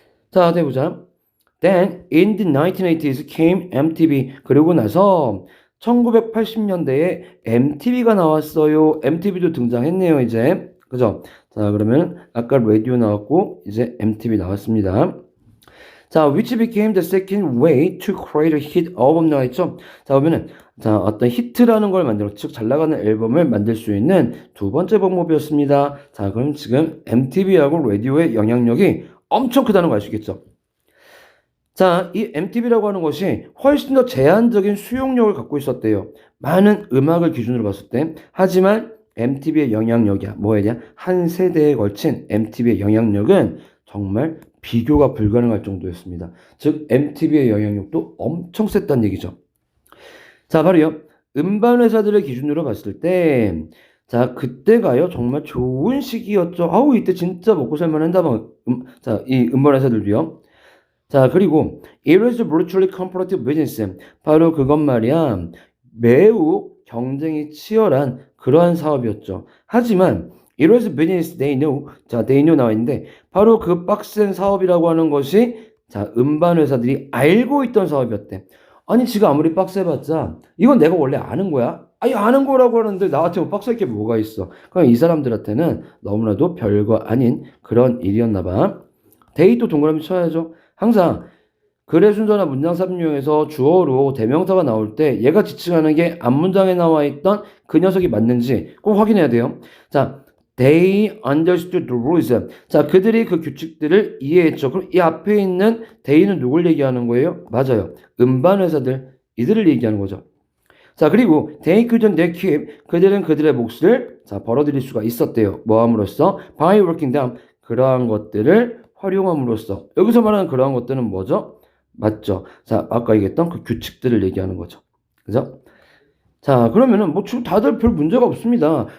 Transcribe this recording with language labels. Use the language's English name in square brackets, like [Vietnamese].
[Korean] 자, 어디 보자. [English] Then in the 1980s came MTV. [Korean] 그리고 나서 1980년대에 MTV가 나왔어요. MTV도 등장했네요, 이제. 그죠? 자, 그러면 아까 라디오 나왔고 이제 MTV 나왔습니다. [English] 자, which became the second way to create a hit album [Korean] 나와있죠? 자, 보면은 자, 어떤 히트라는 걸 만들어 즉 잘 나가는 앨범을 만들 수 있는 두 번째 방법이었습니다. 자, 그럼 지금 MTV하고 라디오의 영향력이 엄청 크다는 거 아시겠죠? 자, 이 MTV라고 하는 것이 훨씬 더 제한적인 수용력을 갖고 있었대요. 많은 음악을 기준으로 봤을 때. 하지만 MTV의 영향력이야. 뭐에 대한 한 세대에 걸친 MTV의 영향력은 정말 비교가 불가능할 정도였습니다. 즉 MTV의 영향력도 엄청 셌다는 얘기죠. 자, 바로요. 음반 회사들의 기준으로 봤을 때 자, 그때가요. 정말 좋은 시기였죠. 아우, 이때 진짜 먹고 살만 한다. 자, 이 음반 회사들도요. 자, 그리고 [English] it was a brutally competitive business. [Korean] 바로 그것 말이야. 매우 경쟁이 치열한 그러한 사업이었죠. 하지만 [English] it was a business they knew. [Korean] 자, [English] they knew [Korean] 나와 있는데 바로 그 빡센 사업이라고 하는 것이 자, 음반 회사들이 알고 있던 사업이었대. 아니, 지가 아무리 빡세봤자 이건 내가 원래 아는 거야? 아니, 아는 거라고 하는데 나한테 뭐 빡셀 게 뭐가 있어? 그럼 이 사람들한테는 너무나도 별거 아닌 그런 일이었나 봐. 데이터 동그라미 쳐야죠. 항상 글의 순서나 문장 삽입용에서 주어로 대명사가 나올 때 얘가 지칭하는 게 앞문장에 나와 있던 그 녀석이 맞는지 꼭 확인해야 돼요. [English] 자, they understood the rules. [Korean] 자, 그들이 그 규칙들을 이해했죠. 그럼 이 앞에 있는 they는 누굴 얘기하는 거예요? 맞아요. 음반 회사들, 이들을 얘기하는 거죠. 자, 그리고 [English] they couldn't they keep. [Korean] 그들은 그들의 몫을 자, 벌어들일 수가 있었대요. 뭐 함으로써? [English] by working them. [Korean] 그러한 것들을 활용함으로써. 여기서 말하는 그러한 것들은 뭐죠? 맞죠? 자, 아까 얘기했던 그 규칙들을 얘기하는 거죠. 그죠? 자, 그러면은 뭐 지금 다들 별 문제가 없습니다.